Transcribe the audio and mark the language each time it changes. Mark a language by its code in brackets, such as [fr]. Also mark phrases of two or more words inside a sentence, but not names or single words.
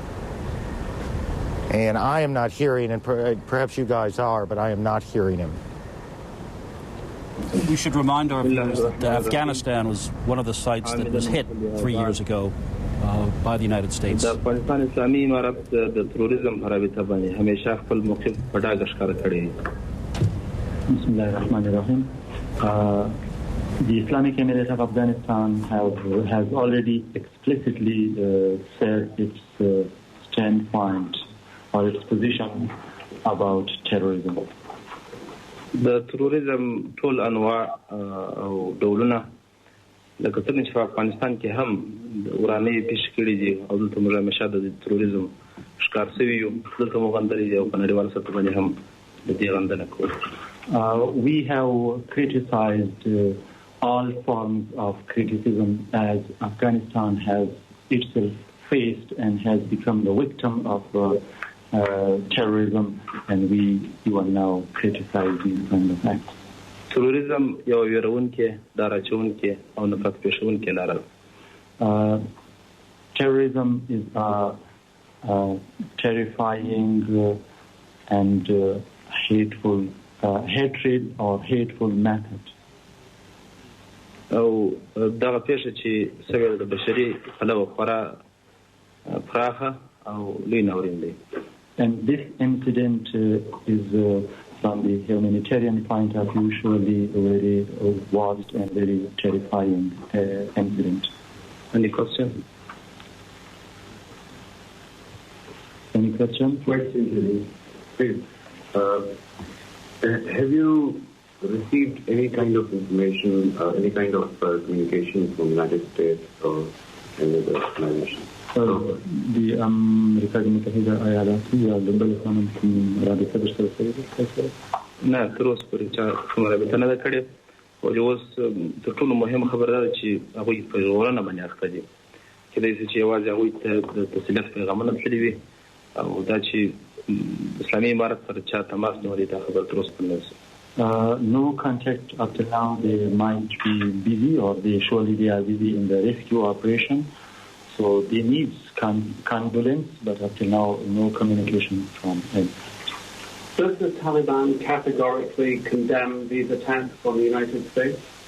[en] And I am not hearing, and perhaps you guys are, but I am not hearing him. We should remind our viewers that Afghanistan was one of the sites that was hit 3 years ago by the United States. [ps] د افغانستان اسلامي امارت د تروریزم په رابطه باندې همیشه خپل موقف په ډاګه ښکاره کړی دی. [ar] بسم الله الرحمن الرحیم. [en] The Islamic Emirate of Afghanistan has already explicitly said its standpoint or its position about terrorism. [ps] د تروریزم ټول انواع او ډولونه لکه څنګه چې په افغانستان کې هم ورانه پیش کړي دي او دلته موږ همیشه د تروریزم ښکار شوي یو دلته موږ غندلي دي او په نړیوال سطح باندې هم د دې غندنه کوو. [en] We have criticized all forms of criticism as Afghanistan has itself faced and has become the victim of terrorism, and you are now criticizing kind of acts. [ps] تروریزم یو ویرونکې داراچونکې او نفرت پېښونکې لاره ده. [en] Terrorism is a terrifying and hateful hatred or hateful method. [ps] او دغه پېښه چې سوی د بشري پلوه خورا پراخه او لوی ناورین دی. [en] And this incident is, from the humanitarian point of view, surely a very vast and very terrifying incident. Any questions? Any questions? Question, please. Have you received any kind of information, any kind of communication from the United States or any other organization? The American [ps] متحدة ایالات یا د بل قانون کوم رابطه درسره شوې ده؟ نه تر اوسه پورې چا کومه رابطه نه ده کړې او اوس تر ټولو مهمه خبره ده چې هغوی په ژغورنه باندې اخته دي. کېدای شي چې یوازې هغوی ته د تسلیت پیغامونه تللي وي او دا چې اسلامي امارت سره چا تماس نیولی دا خبره تر اوسه پورې نه ده. [en] No contact up to now. They might be busy or surely they are busy in the rescue operation. So they need condolence, but up to now, no communication from them. Does the Taliban categorically condemn these attacks on the United States?